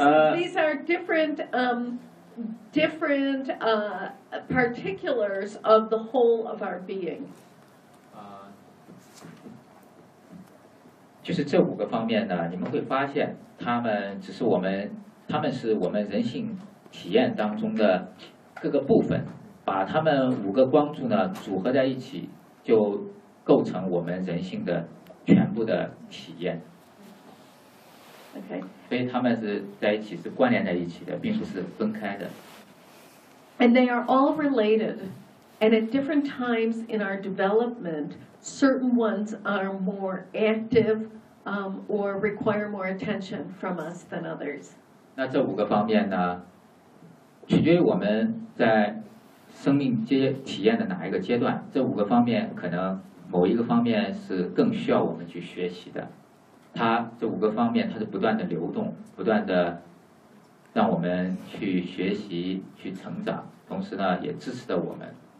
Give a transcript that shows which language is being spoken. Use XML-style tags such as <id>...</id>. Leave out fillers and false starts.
<en>These are different particulars of the whole of our being.</en> <zh>就是这五个方面呢，你们会发现，他们是我们人性体验当中的各个部分，把他们五个光柱呢组合在一起，就构成我们人性的全部的体验。</zh> <en>OK，</en> <zh>所以他们是在一起，是关联在一起的，并不是分开的。</zh> <en>And they are all related, and at different times in our development, certain ones are more active, or require more attention from us than others.</en> <zh>那这五个方面呢，取决于我们在生命体验的哪一个阶段，这五个方面可能某一个方面是更需要我们去学习的，它这五个方面它是不断的流动，不断的让我们去学习去成长，同时呢也支持着我们。</zh>